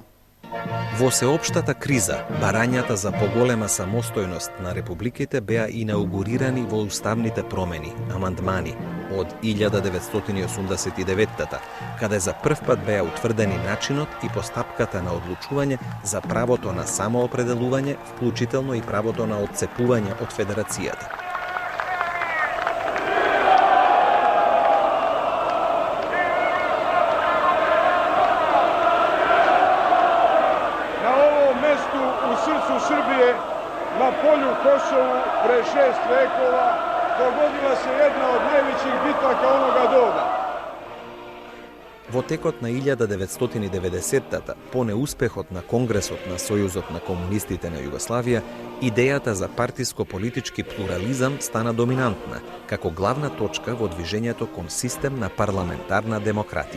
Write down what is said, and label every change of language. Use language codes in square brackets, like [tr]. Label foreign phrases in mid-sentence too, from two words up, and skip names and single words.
[mk] Во сеопштата криза, барањата за поголема самостојност на републиките беа инаугурирани во уставните промени, амандмани, од 1989-та, каде за прв пат беа утврдени начинот и постапката на одлучување за правото на самоопределување, вклучително и правото на одцепување од федерацијата. [sr] Srbije na polju Kosovu pre 6 vekova dogodila se jedna od najvećih bitaka onoga doba. [mk] Во текот на 1990-та, по неуспехот на Конгресот на Сојузот на комунистите на Југославија, идејата за партиско-политички плурализам стана доминантна, како главна точка во движењето кон систем на парламентарна демократија.